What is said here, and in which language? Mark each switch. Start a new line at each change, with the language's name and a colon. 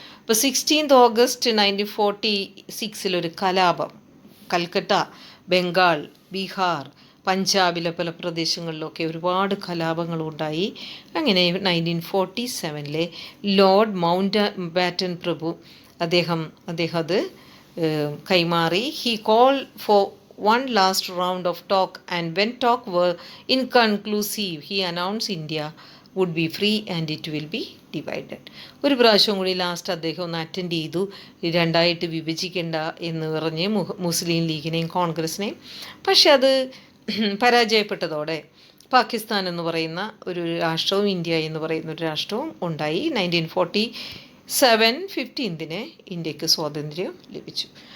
Malayalam: അപ്പോൾ 16 ഓഗസ്റ്റ് 1946 ഒരു കലാപം കൽക്കട്ട, ബംഗാൾ, ബീഹാർ, പഞ്ചാബിലെ പല പ്രദേശങ്ങളിലൊക്കെ ഒരുപാട് കലാപങ്ങളുണ്ടായി. അങ്ങനെ 1947 ലോർഡ് മൗണ്ട് ബാറ്റൻ പ്രഭു അദ്ദേഹം അത് കൈമാറി.
English: He call for one last round of talk, and when talk were inconclusive, he announced India would be free and it will be divided.
Malayalam: ഒരു പ്രാവശ്യം കൂടി ലാസ്റ്റ് അദ്ദേഹം ഒന്ന് അറ്റൻഡ് ചെയ്തു. രണ്ടായിട്ട് വിഭജിക്കേണ്ട എന്ന് പറഞ്ഞ് മുസ്ലിം ലീഗിനെയും കോൺഗ്രസിനെയും. പക്ഷെ അത് പരാജയപ്പെട്ടതോടെ പാകിസ്ഥാൻ എന്ന് പറയുന്ന ഒരു രാഷ്ട്രവും ഇന്ത്യ എന്ന് പറയുന്ന ഒരു രാഷ്ട്രവും ഉണ്ടായി. 1947 15 ഇന്ത്യക്ക് സ്വാതന്ത്ര്യം ലഭിച്ചു.